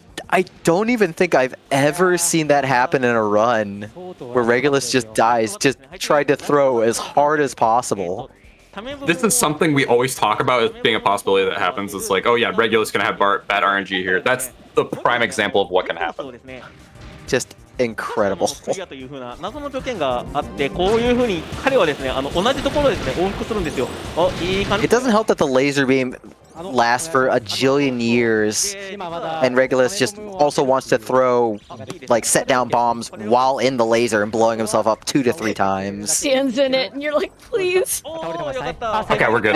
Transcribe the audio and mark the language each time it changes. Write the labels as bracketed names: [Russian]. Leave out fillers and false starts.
[English] I don't even think I've ever seen that happen in a run where Regulus just dies, just tried to throw as hard as possible. This is something we always talk about as being a possibility that happens. It's like, oh yeah, Regulus gonna have bad RNG here. That's the prime example of what can happen. Just incredible. [Japanese] という風な謎の条件があって、こういう風に彼はですね、同じところですね、往復するんですよ。あ、いい感じ。 [English] It doesn't help that the laser beam lasts for a jillion years, and Regulus just also wants to throw, like, set down bombs while in the laser and blowing himself up 2 to 3 times. Stands in it, and you're like, please. Okay, we're good.